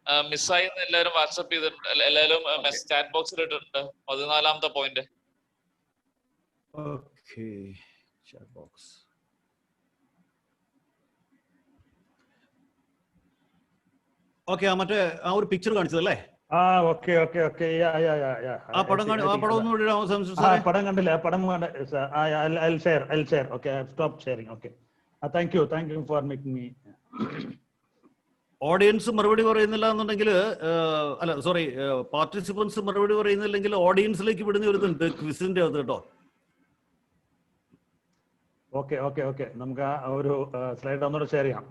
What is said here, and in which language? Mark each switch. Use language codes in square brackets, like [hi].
[ml] മിസ്സായി എല്ലാവരും വാട്സ്ആപ്പ് ചെയ്തിട്ടുണ്ട്, എല്ലാവരും ചാറ്റ് ബോക്സിൽ ഇട്ടിട്ടുണ്ട്. 14th point. Okay, chat box. Okay, മറ്റേ ആ ഒരു പിക്ചർ കാണിച്ചതല്ലേ? Okay okay okay. ആ പടം ഒന്നും പടം കണ്ടില്ല. [en] പടം I'll share. Okay, I've stopped sharing. Okay. Thank you for making me. [ml] Audience മറുപടി പറയുന്നില്ല എന്നുണ്ടെങ്കിൽ, അല്ല സോറി, പാർട്ടിസിപ്പൻസ് മറുപടി പറയുന്നില്ലെങ്കിൽ ഓഡിയൻസിലേക്ക് വിടുന്ന ഒരു ഇതുണ്ട് ക്വിസിന്റെ അത് കേട്ടോ. ഓക്കെ നമുക്ക് ആ ഒരു സ്ലൈഡ് ഒന്നുകൂടെ ഷെയർ ചെയ്യാം.